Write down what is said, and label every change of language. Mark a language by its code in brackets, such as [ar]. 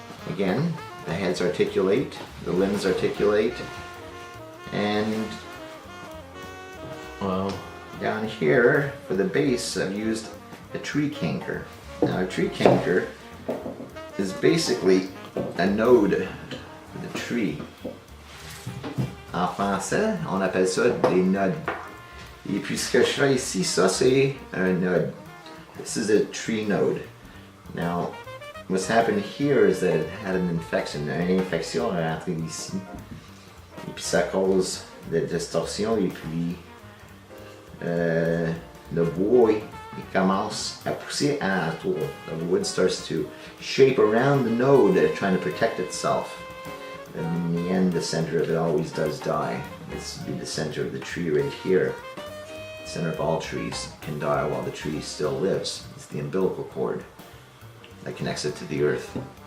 [en] Again, the heads articulate, the limbs articulate, and wow. Down here for the base I've used a tree canker. Now a tree canker is basically a node for the tree. [fr] En français, on appelle ça des nodes. Et puis ce que je fais ici, ça c'est un node. [en] This is a tree node. Now, what's happened here is that it had an infection. [fr] Une infection est rentrée ici. Et puis ça cause des distorsions et puis le bois il commence à pousser alentour. [en] The wood starts to shape around the node trying to protect itself. And in the end, the center of it always does die. This would be the center of the tree right here. The center of all trees can die while the tree still lives. It's the umbilical cord that connects it to the earth.